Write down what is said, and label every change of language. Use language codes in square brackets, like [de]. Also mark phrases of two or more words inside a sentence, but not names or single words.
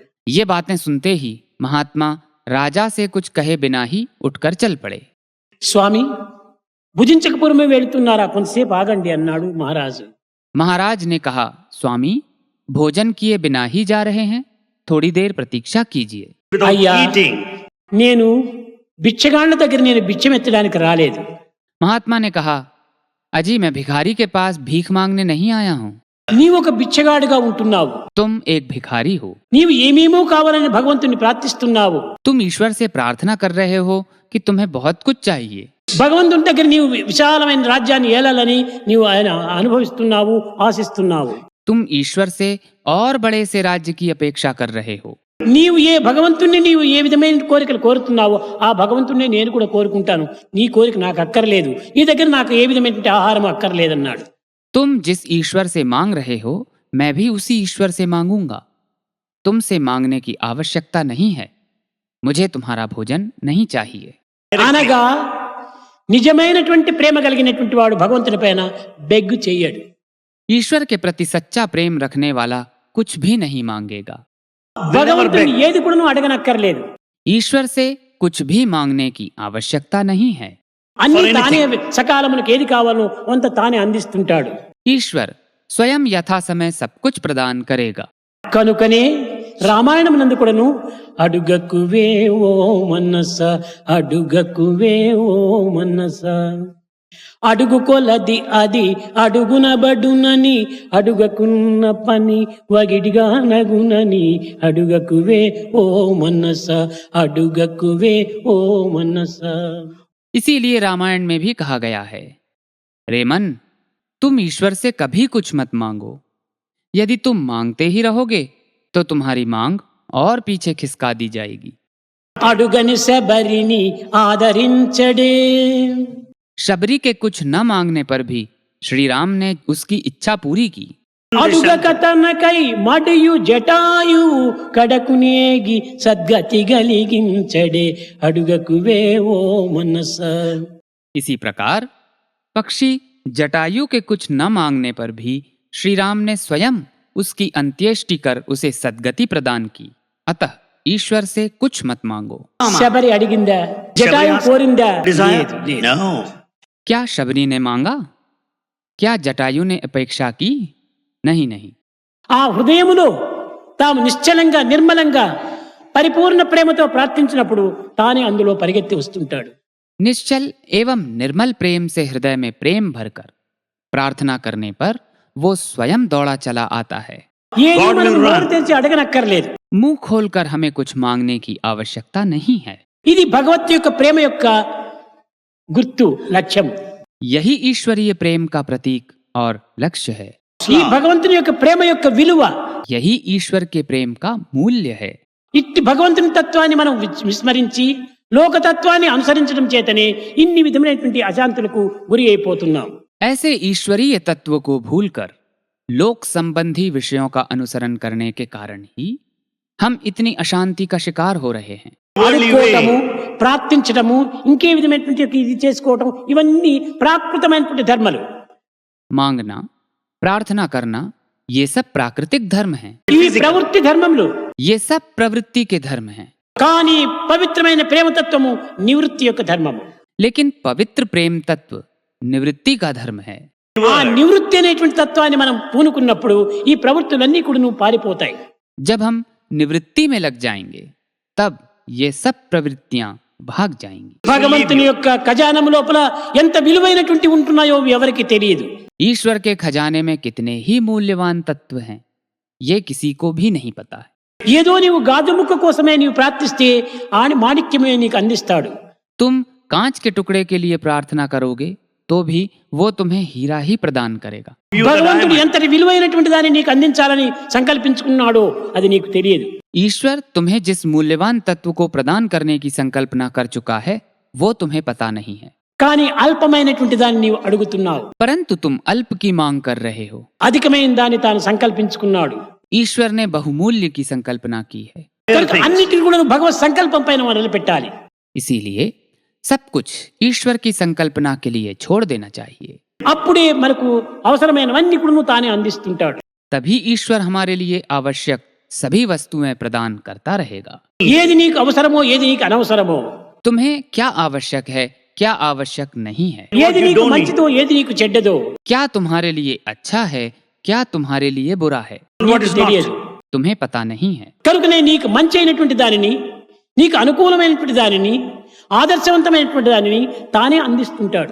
[hi] ये बातें सुनते ही महात्मा राजा से कुछ कहे बिना ही उठकर चल पड़े. [te] స్వామి, భుజించకపురమే వెళుతున్నారా, కొంతసేపు ఆగండి అన్నాడు మహారాజు. [hi] महाराज ने कहा, स्वामी, भोजन किए बिना ही जा रहे हैं, थोड़ी देर प्रतीक्षा कीजिए. [te] అయ్యా, నేను బిచ్చగాళ్ళ దగ్గర నేను బిచ్చమెత్తడానికి రాలేదు. [hi] महात्मा ने कहा, अजी, मैं भिखारी के पास भीख मांगने नहीं आया हूँ. [te] నీవు ఒక బిచ్చగాడుగా ఉంటున్నావు. [hi] तुम एक भिखारी हो. [te] నీవు ఏమేమో కావాలని భగవంతుని ప్రార్థిస్తున్నావు. [hi] तुम ईश्वर से प्रार्थना कर रहे हो कि तुम्हें बहुत कुछ चाहिए. [te] భగవంతుని దగ్గర నీవు విశాలమైన రాజ్యాన్ని ఏలాలని నీవు ఆయన అనుభవిస్తున్నావు, ఆశిస్తున్నావు. [hi] तुम ईश्वर से और बड़े से राज्य की अपेक्षा कर रहे हो. [te] నీవు ఏ భగవంతుణ్ణి నీవు ఏ విధమైన కోరికలు కోరుతున్నావో ఆ భగవంతుణ్ణి నేను కూడా కోరుకుంటాను. నీ కోరిక నాకు అక్కర్లేదు, నీ దగ్గర నాకు ఏ విధమైన ఆహారం అక్కర్లేదన్నాడు. [hi] तुम जिस ईश्वर से मांग रहे हो, मैं भी उसी ईश्वर से मांगूंगा. तुमसे मांगने की आवश्यकता नहीं है. मुझे तुम्हारा भोजन नहीं चाहिए. [te] అనగా నిజమైనటువంటి ప్రేమ కలిగినటువంటి వాడు భగవంతుని పైన బెగ్గు చెయ్యడు. [hi] ईश्वर के प्रति सच्चा प्रेम रखने वाला कुछ भी नहीं मांगेगा. [te] భగవంతుని ఏది కూడా నువ్వు అడగనక్కర్లేదు. [hi] ईश्वर से कुछ भी मांगने की आवश्यकता नहीं है. [te] అన్ని తానే సకాలమునకు ఏది కావాలో అంత తానే అందిస్తుంటాడు. [hi] ईश्वर स्वयं यथा समय सब कुछ प्रदान करेगा. [te] కనుకనే రామాయణం నందు కూడాను అడుగకువే ఓ మనస, అడుగకువే ఓ మనస, అడుగు కొలది అది అడుగునబడునని, అడుగకున్న పని వగిడిగా నగునని, అడుగకువే ఓ మనస, అడుగకువే ఓ మనస. [hi] इसीलिए रामायण में भी कहा गया है, रे मन, तुम ईश्वर से कभी कुछ मत मांगो. यदि तुम मांगते ही रहोगे तो तुम्हारी मांग और पीछे खिसका दी जाएगी. [te] అడుగని శబరిని ఆదరించడే. [hi] शबरी के कुछ न मांगने पर भी श्री राम ने उसकी इच्छा पूरी की. [te] అడుగక తనకై మడియు జటాయు కడకునేగి సద్గతి గలిగించడే, అడుగకువే ఓ మనస. [hi] इसी प्रकार पक्षी जटायु के कुछ न मांगने पर भी श्री राम ने स्वयं उसकी अंत्येष्टि कर उसे सद्गति प्रदान की. अतः ईश्वर से कुछ मत मांगो. [te] శబరి అడిగిందా? జటాయు కోరిందా? లేదు, లేదు. No. [hi] क्या शबरी ने मांगा? क्या जटायु ने अपेक्षा की? नहीं नहीं. [te] ఆ హృదయములో తాము నిశ్చలంగా నిర్మలంగా పరిపూర్ణ ప్రేమతో ప్రార్థించినప్పుడు తానే అందులో పరిగెత్తి వస్తుంటాడు. [hi] निश्चल एवं निर्मल प्रेम से हृदय में प्रेम भरकर प्रार्थना करने पर वो स्वयं दौड़ा चला आता है. [te] ఏది మనం నోరు తెరిచి అడగనక్కర్లేదు. [hi] मुंह खोलकर हमें कुछ मांगने की आवश्यकता नहीं है. [te] ఇది భగవత్ యొక్క ప్రేమ యొక్క గుర్తు, లక్ష్యం. [hi] यही ईश्वरीय प्रेम का प्रतीक और लक्ष्य है. [te] ఈ భగవంతుని యొక్క ప్రేమ యొక్క విలువ. [hi] यही ईश्वर के प्रेम का मूल्य है. [te] ఇట్టి భగవంతుని తత్వాన్ని మనం విస్మరించి లోకతత్వాన్ని అనుసరించడం చేతనే ఇన్ని విధమైనటువంటి అశాంతులకు గురి అయిపోతున్నాం. [hi] ऐसे ईश्वरीय तत्व को भूलकर लोक संबंधी विषयों का अनुसरण करने के कारण ही हम इतनी अशांति का शिकार हो रहे हैं. [te] అడుక్కోవటము, ప్రార్థించటము, ఇంకే విధమైనటువంటి ఇది చేసుకోవటం, ఇవన్నీ ప్రాకృతమైనటువంటి ధర్మాలు. [hi] मांगना, प्रार्थना करना, ये सब प्राकृतिक धर्म हैं. [te] ఇవి ప్రవృత్తి ధర్మములు. [hi] ये सब प्रवृत्ति के धर्म हैं. [te] కానీ పవిత్రమైన ప్రేమతత్వము నివృత్తి యొక్క ధర్మము. [hi] लेकिन पवित्र प्रेम तत्व निवृत्ति का धर्म है. [te] ఆ నివృత్తి అనేటువంటి తత్వాన్ని మనం పూనుకున్నప్పుడు ఈ ప్రవృత్తులన్నీ కూడా నువ్వు పారిపోతాయి. [hi] जब हम निवृत्ति में लग जाएंगे तब ये सब प्रवृत्तियां भाग जाएंगी. [te] భగవంతుని యొక్క ఖజానము లోపల ఎంత విలువైనటువంటి ఉంటున్నాయో ఎవరికి తెలియదు. [hi] ईश्वर के खजाने में कितने ही मूल्यवान तत्व हैं ये किसी को भी नहीं पता है. [te] ఏదో నీవు గాజు ముక్క కోసమే నీవు ప్రార్థిస్తే ఆని మాణిక్యమే నీకు అందిస్తాడు. [hi] तुम कांच के टुकड़े के लिए प्रार्थना करोगे तो भी वो तुम्हें हीरा ही प्रदान करेगा. [te] భగవంతుడు ఎంతటి విలువైనటువంటి దాన్ని నీకు అందించాలని సంకల్పించుకున్నాడో అది నీకు తెలియదు. [hi] ईश्वर तुम्हें जिस मूल्यवान तत्व को प्रदान करने की संकल्पना कर चुका है वो तुम्हें पता नहीं है. [te] కానీ అల్పమైనటువంటి దాన్ని నీవు అడుగుతున్నావు. [hi] परंतु तुम अल्प की मांग कर रहे हो. [te] అధికమైన దాన్ని తాను సంకల్పించుకున్నాడు. [hi] ईश्वर ने बहुमूल्य की संकल्पना की है. [te] కనుక అన్నిటిని కూడా నువ్వు భగవత్ సంకల్పం పైన మొదలు పెట్టాలి. [hi] इसीलिए सब कुछ ईश्वर की संकल्पना के लिए छोड़ देना चाहिए. [te] అప్పుడే మనకు అవసరమైనవన్నీ కూడా నువ్వు తానే అందిస్తుంటాడు. [hi] तभी ईश्वर हमारे लिए आवश्यक सभी वस्तुएं प्रदान करता रहेगा. [te] ఏది నీకు అవసరమో ఏది నీకు అనవసరమో, [hi] तुम्हें क्या आवश्यक है क्या आवश्यक नहीं है, [te] ఏది నీకు మంచిదో ఏది నీకు చెడ్డదో [hi] क्या तुम्हारे लिए अच्छा है क्या तुम्हारे लिए बुरा है, [te] నీకు తెలియదు. [hi] तुम्हें पता नहीं है. [te] కనుకనే నీకు మంచి అయినటువంటి దానిని, నీకు అనుకూలమైనటువంటి దానిని, ఆదర్శవంతమైనటువంటి దానిని తానే అందిస్తుంటాడు.